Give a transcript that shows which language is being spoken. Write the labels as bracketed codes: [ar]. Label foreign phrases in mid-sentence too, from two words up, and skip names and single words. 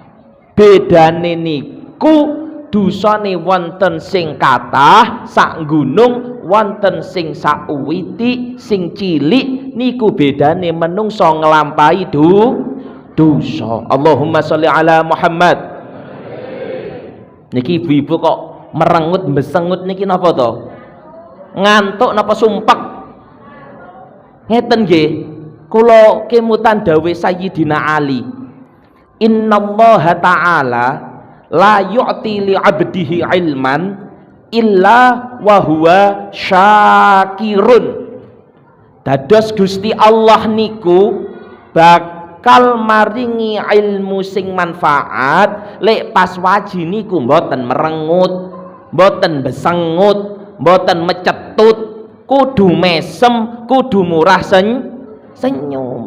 [jv] Bedane niku dosane wonten sing kathah sak gunung, wonten sing sak uwiti, sing cilik niku bedane menungso nglampahi dosa. [ar] اللهم صل على محمد. [jv] Niki ibu-ibu kok merengut besengut niki napa to? Ngantuk napa sumpek? Ngeten nggih, kula kemutan dawuh Sayyidina Ali. [ar] إن الله تعالى لا يعطي لعبده علما إلا وهو شاكر. [jv] Dados Gusti Allah niku bakal maringi ilmu sing manfaat lek pas waji niku mboten merengut, mboten besengut, mboten mecetut, kudu mesem, kudu murah senyum.